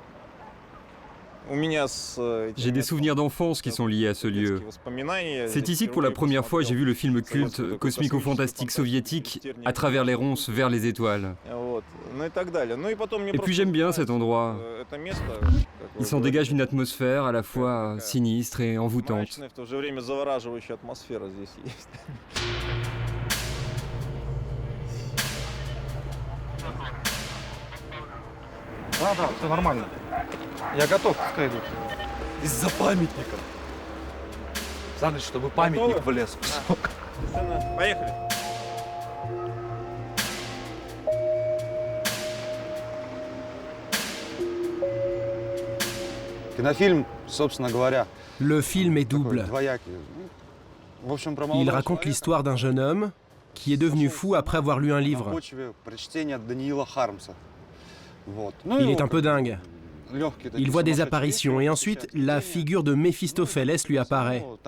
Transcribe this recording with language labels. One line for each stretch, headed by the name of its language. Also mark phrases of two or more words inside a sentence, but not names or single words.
French: J'ai des souvenirs d'enfance qui sont liés à ce lieu. C'est ici que pour la première fois j'ai vu le film culte cosmico-fantastique soviétique À travers les ronces vers les étoiles. Et puis j'aime bien cet endroit. Il s'en dégage une atmosphère à la fois sinistre et envoûtante.
Russian: Да, все нормально. Я готов, пускай идут. Из-за памятника. Значит, чтобы памятник влез в кусок. Поехали. Кинофильм, собственно говоря.
French: Le film est double. Il raconte l'histoire d'un jeune homme qui est devenu fou après avoir lu un livre. Il est un peu dingue. Il voit des apparitions et ensuite la figure de Méphistophélès lui apparaît.